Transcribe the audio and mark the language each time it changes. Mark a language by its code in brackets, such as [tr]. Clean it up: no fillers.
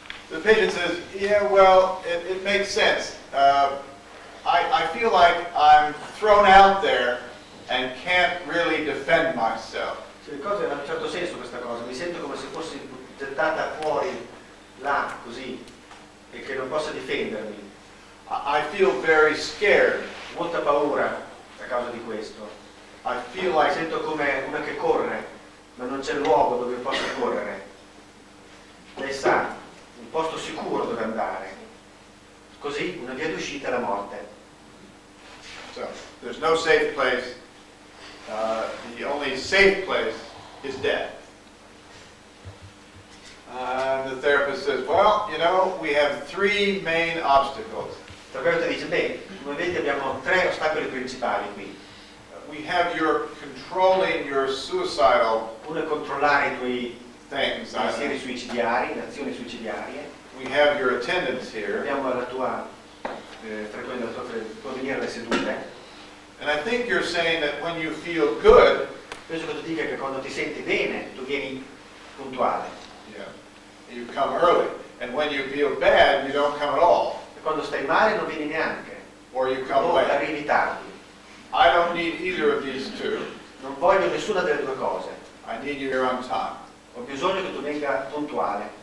[en] The patient says, yeah, well, it makes sense. I feel like I'm thrown out there and can't really defend myself. [it] Cioè, le cose hanno un certo senso questa cosa, mi sento come se fossi gettata fuori là, così, e che non possa difendermi. [en] I feel very scared. [it] Ho molta paura a causa di questo. [en] I feel [it] Mi [en] like [it] sento come una che corre, ma non c'è luogo dove possa correre. Lei sa, un posto sicuro dove andare. Così una via d'uscita è la morte. [en] so. There's no safe place. The only safe place is death. The therapist says, well, you know, we have 3 main obstacles. [it] Il terapeuta dice, beh, come vedete abbiamo 3 ostacoli principali qui. [en] We have your controlling your suicidal [it] Uno è controllare i [en] things. [it] pensieri suicidari, le azioni suicidarie. [en] We have your attendance here. [it] Abbiamo la tua tuo venire alle sedute. [en] And I think you're saying that when you feel good, [it] Penso che tu dica che quando ti senti bene tu vieni puntuale, [en] yeah, you come early. And when you feel bad, you don't come at all. [it] e quando stai male non vieni neanche, [en] Or you come [it] o [en] late. [it] arrivi tardi. [en] I don't need either of these two. [it] Non voglio nessuna delle due cose. [en] I need you here on time, [it] Ho bisogno che tu venga puntuale,